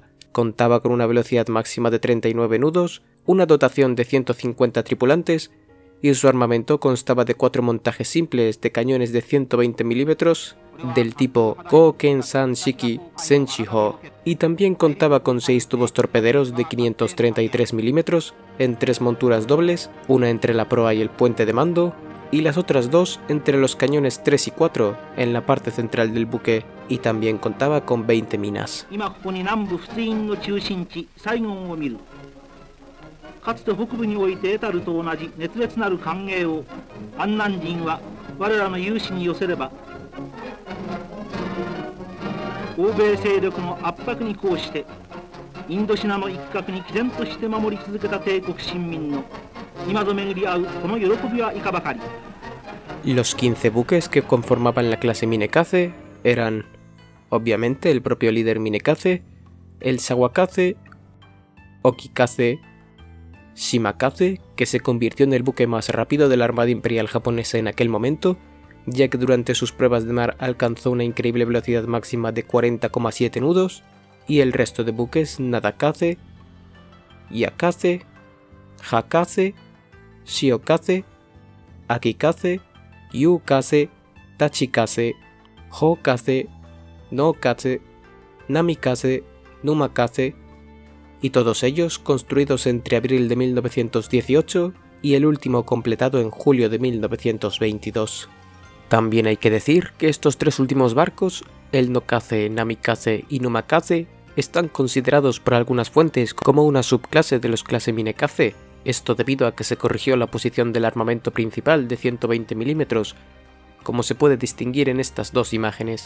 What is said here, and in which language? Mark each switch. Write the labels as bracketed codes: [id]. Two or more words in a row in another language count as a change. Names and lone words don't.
[es] Contaba con una velocidad máxima de 39 nudos, una dotación de 150 tripulantes y su armamento constaba de 4 montajes simples de cañones de 120 mm del tipo Goken-san Shiki Senshi-ho y también contaba con 6 tubos torpederos de 533 mm en 3 monturas dobles, una entre la proa y el puente de mando y las otras 2 entre los cañones 3 y 4 en la parte central del buque, y también contaba con 20 minas. [ja] かつて北部において得たると同じ熱烈なる歓迎を安南人は我らの有志に寄せれば、欧米勢力の圧迫に抗してインドシナの一角に毅然として守り続けた帝国臣民の今ぞ巡り合うこの喜びはいかばかり。 [es] Los 15 buques que conformaban la clase Minekaze eran, obviamente, el propio líder Minekaze, el Sawakaze, Okikaze, Shimakaze, que se convirtió en el buque más rápido de la Armada Imperial japonesa en aquel momento, ya que durante sus pruebas de mar alcanzó una increíble velocidad máxima de 40,7 nudos, y el resto de buques Nadakaze, Yakaze, Hakaze, Shiokaze, Akikaze, Yukaze, Tachikaze, Hokaze, Nokaze, Namikaze, Numakaze, y todos ellos construidos entre abril de 1918 y el último completado en julio de 1922. También hay que decir que estos tres últimos barcos, el Nokaze, Namikaze y Numakaze, están considerados por algunas fuentes como una subclase de los clase Minekaze, esto debido a que se corrigió la posición del armamento principal de 120 mm, como se puede distinguir en estas dos imágenes.